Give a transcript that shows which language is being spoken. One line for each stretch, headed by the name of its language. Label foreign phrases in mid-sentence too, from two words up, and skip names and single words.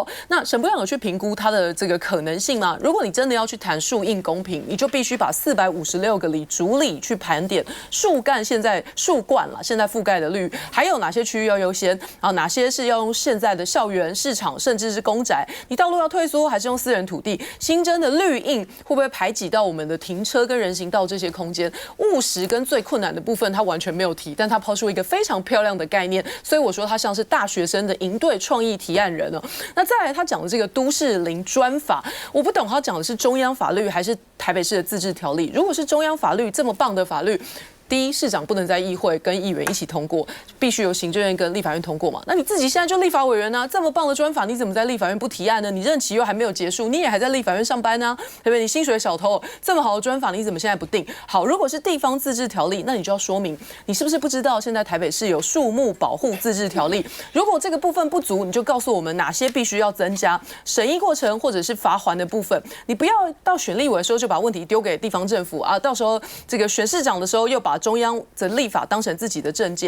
Chinese: 那沈伯洋有去評估它的這個可能性嗎？如果你真的要去談樹蔭公平，你就必須把456個里主里去盤點樹幹，現在樹冠了，現在覆蓋的率還有哪些區域要優先，然後哪些是要用現在的校園、市場，甚至是公宅？你道路要退縮，還是用私人土地？新增的綠蔭會不會排擠到我們的停車跟人行道這些空間？務實跟最困難的部分，他完全沒有提，但他拋出一個非常漂亮的概念，所以我說他像是大學生的營隊創意提案人。那再來，他講的這個都市林專法，我不懂他講的是中央法律還是台北市的自治條例。如果是中央法律這麼棒的法律， 第一，市長不能在議會跟議員一起通過，必須由行政院跟立法院通過嘛。那你自己現在就立法委員啊，這麼棒的專法，你怎麼在立法院不提案呢？你任期又還沒有結束，你也還在立法院上班呢，對不对？你薪水小偷，這麼好的專法，你怎麼現在不定？好，如果是地方自治條例，那你就要說明你是不是不知道，現在台北市有樹木保護自治條例，如果這個部分不足，你就告訴我們哪些必須要增加，審議過程或者是罰鍰的部分，你不要到選立委的時候就把問題丟給地方政府啊，到時候這個選市長的時候又把中央的立法當成自己的政見。